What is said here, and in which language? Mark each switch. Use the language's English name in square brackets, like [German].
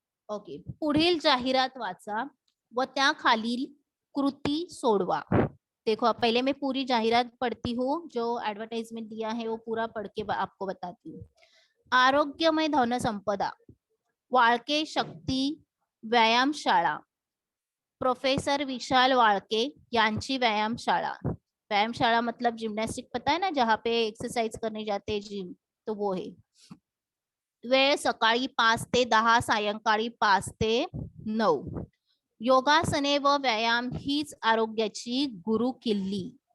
[Marathi] Okay, पुढील जाहिरात वाचा व त्याखालील कृती सोडवा। [Hindi] देखो अब पहले मैं पूरी जाहिरात पढ़ती हूँ, जो एडवर्टाइजमेंट दिया है वो पूरा पढ़ के आपको बताती हूँ। [Marathi] आरोग्यमय धन संपदा, वाळके शक्ती व्यायामशाळा, प्रोफेसर विशाल वाळके यांची व्यायामशाळा। [Hindi] व्यायामशाला मतलब जिम्नास्टिक, पता है ना, जहाँ पे एक्सरसाइज करने जाते हैं जिम, तो वो है। [Marathi] वेळ सकाळी 5 ते 10, सायंकाळी 5 ते 9। योगासने व व्यायाम हीच आरोग्याची गुरु किल्ली।